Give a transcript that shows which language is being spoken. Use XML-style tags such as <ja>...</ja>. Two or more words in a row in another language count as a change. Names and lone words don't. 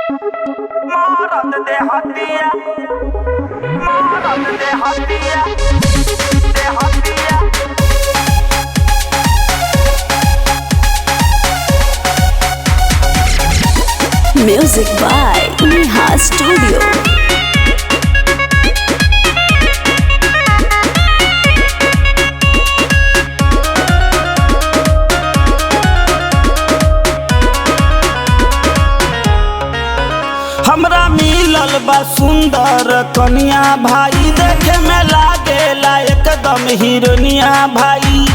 <en>Morot de hatiya, morot de hatiya, de hatiya. Music by Neha Studio.</en> <bho>हमरा मिलल बा सुंदर कन्या भाई, देखे में लागेला एकदम हीरोनिया भाई।</bho>